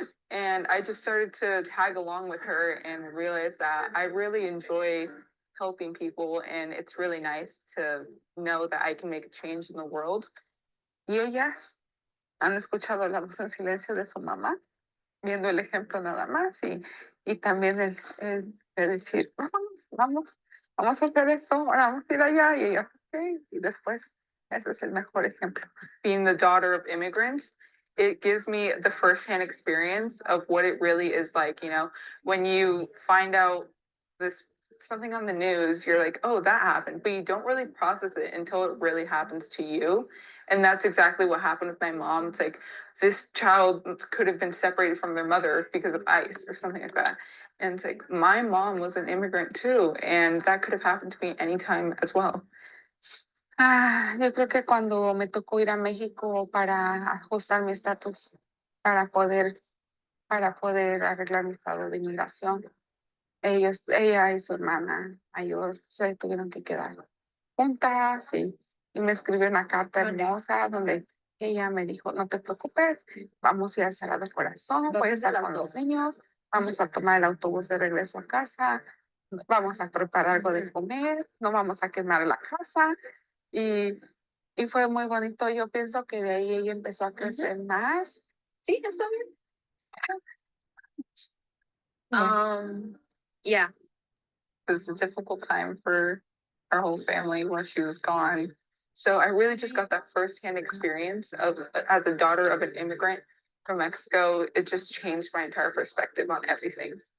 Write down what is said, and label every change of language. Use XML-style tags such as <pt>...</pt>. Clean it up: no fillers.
<en>And I just started to tag along with her and realized that I really enjoy helping people, and it's really nice to know that I can make a change in the world.</en> <es>Y ellas han escuchado la voz en silencio de su mamá, viendo el ejemplo nada más y también el de decir, vamos a hacer esto, ahora vamos a ir allá y ellas, okay. Y después, ese es el mejor ejemplo.</es> <en>Being the daughter of immigrants, it gives me the firsthand experience of what it really is like, you know, when you find out something on the news, you're like, oh, that happened, but you don't really process it until it really happens to you. And that's exactly what happened with my mom. It's like, this child could have been separated from their mother because of ICE or something like that. And it's like, my mom was an immigrant too, and that could have happened to me anytime as well.</en> <es>Yo creo que cuando me tocó ir a México para ajustar mi estatus, para poder arreglar mi estado de inmigración, ella y su hermana mayor se tuvieron que quedar juntas y me escribió una carta hermosa donde ella me dijo, no te preocupes, vamos a ir al Sagrado Corazón, voy a estar con los niños, vamos a tomar el autobús de regreso a casa, vamos a preparar algo de comer, no vamos a quemar la casa. Y fue muy bonito. Yo pienso que de ahí ella empezó a crecer más. Sí, está bien.</es> <en>Yeah, it was a difficult time for our whole family when she was gone. So I really just got that firsthand experience of, as a daughter of an immigrant from Mexico, it just changed my entire perspective on everything.</en>